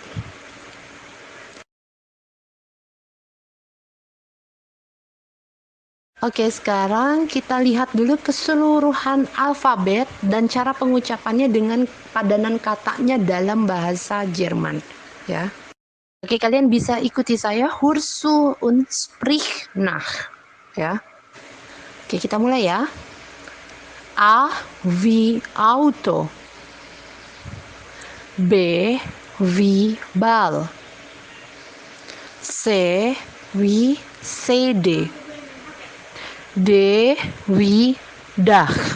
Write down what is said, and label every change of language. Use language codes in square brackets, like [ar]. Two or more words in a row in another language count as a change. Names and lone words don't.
[id] Oke, sekarang kita lihat dulu keseluruhan alfabet dan cara pengucapannya dengan padanan katanya dalam bahasa Jerman, ya. Oke, kalian bisa ikuti saya, [de] Hursu und sprich nach, [id] ya. Oke, kita mulai ya. [de] A wie Auto, B wie Ball, C wie CD, D wie Dach,